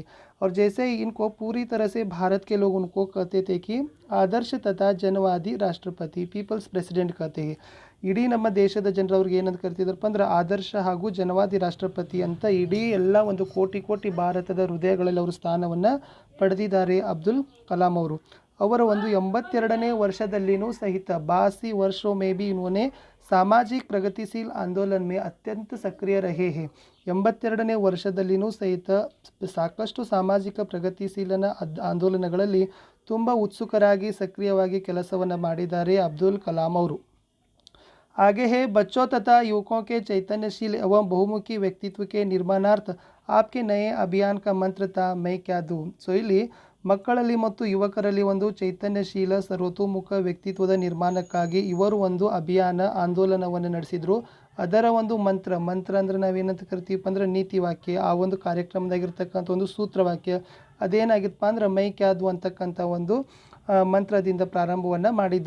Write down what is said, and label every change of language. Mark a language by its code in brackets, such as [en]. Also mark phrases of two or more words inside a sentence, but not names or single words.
[hi] और जैसे ही इनको पूरी तरह से भारत के लोग उनको कहते थे कि आदर्श तथा जनवादी राष्ट्रपति, [en] People's President [hi] कहते हैं। [kn] ಇಡೀ ನಮ್ಮ ದೇಶದ ಜನರು ಅವ್ರಿಗೆ ಏನಂತ ಕರಿತಿದ್ರಪ್ಪ ಅಂದ್ರೆ ಆದರ್ಶ ಹಾಗೂ ಜನವಾದಿ ರಾಷ್ಟ್ರಪತಿ ಅಂತ ಇಡೀ ಎಲ್ಲ ಒಂದು ಕೋಟಿ ಕೋಟಿ ಭಾರತದ ಹೃದಯಗಳಲ್ಲಿ ಅವರು ಸ್ಥಾನವನ್ನು ಪಡೆದಿದ್ದಾರೆ ಅಬ್ದುಲ್ ಕಲಾಂ ಅವರು। ಅವರ ಒಂದು 82ನೇ ವರ್ಷದಲ್ಲಿನೂ ಸಹಿತ [hi] 82 ವರ್ಷೋं में भी इन्होंने सामाजिक प्रगतिशील आंदोलन में अत्यंत सक्रिय रहे हैं। [kn] 82ನೇ ವರ್ಷದಲ್ಲಿನೂ ಸಹಿತ ಸಾಕಷ್ಟು ಸಾಮಾಜಿಕ ಪ್ರಗತಿಶೀಲನ ಆಂದೋಲನಗಳಲ್ಲಿ ತುಂಬ ಉತ್ಸುಕರಾಗಿ ಸಕ್ರಿಯವಾಗಿ ಕೆಲಸವನ್ನು ಮಾಡಿದ್ದಾರೆ ಅಬ್ದುಲ್ ಕಲಾಂ ಅವರು। [hi] आगे है बच्चों तथा युवकों के चैतन्यशील एवं बहुमुखी व्यक्तित्व के निर्माणार्थ आपके नए अभियान का मंत्र था मैं क्या दूँ। [kn] ಸೊ ಇಲ್ಲಿ ಮಕ್ಕಳಲ್ಲಿ ಮತ್ತು ಯುವಕರಲ್ಲಿ ಒಂದು ಚೈತನ್ಯಶೀಲ ಸರ್ವತೋಮುಖ ವ್ಯಕ್ತಿತ್ವದ ನಿರ್ಮಾಣಕ್ಕಾಗಿ ಇವರು ಒಂದು ಅಭಿಯಾನ ಆಂದೋಲನವನ್ನು ನಡೆಸಿದರು। ಅದರ ಒಂದು ಮಂತ್ರ ಅಂದರೆ ನಾವೇನಂತ ಕರಿತೀವಪ್ಪ ಅಂದ್ರೆ ನೀತಿ ವಾಕ್ಯ, ಆ ಒಂದು ಕಾರ್ಯಕ್ರಮದಾಗಿರ್ತಕ್ಕಂಥ ಒಂದು ಸೂತ್ರವಾಕ್ಯ ಅದೇನಾಗಿತ್ತಪ್ಪ ಅಂದ್ರೆ [hi] मैं क्या दूँ [kn] ಅಂತಕ್ಕಂಥ ಒಂದು ಮಂತ್ರದಿಂದ ಪ್ರಾರಂಭವನ್ನು ಮಾಡಿದರು।